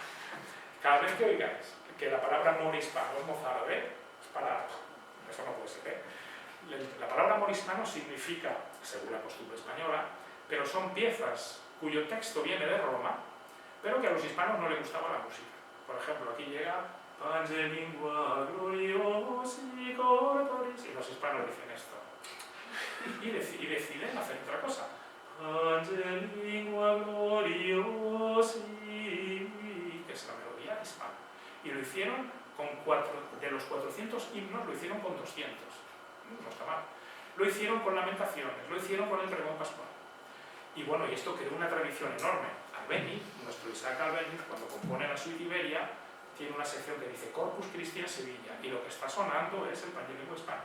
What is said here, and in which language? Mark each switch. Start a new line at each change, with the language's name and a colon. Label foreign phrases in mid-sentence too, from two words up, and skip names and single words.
Spanish: Cada vez que oigáis que la palabra morihispano es mozárabe, es para... eso no puede ser, La palabra morihispano significa, según la costumbre española, pero son piezas cuyo texto viene de Roma, pero que a los hispanos no les gustaba la música. Por ejemplo, aquí llega
Latin: Pange lingua gloriosi corporis,
Spanish: y los hispanos dicen esto. Y deciden hacer otra cosa.
Latin: Pange lingua gloriosi,
Spanish: que es la melodía hispana. Y lo hicieron de los 400 himnos, lo hicieron con 200. No está mal. Lo hicieron con lamentaciones, lo hicieron con el pregón pascual. Y bueno, y esto creó una tradición enorme. Albéniz, nuestro Isaac Albéniz, cuando compone la suite Iberia, tiene una sección que dice Corpus Christi en Sevilla, y lo que está sonando es el Pange hispano.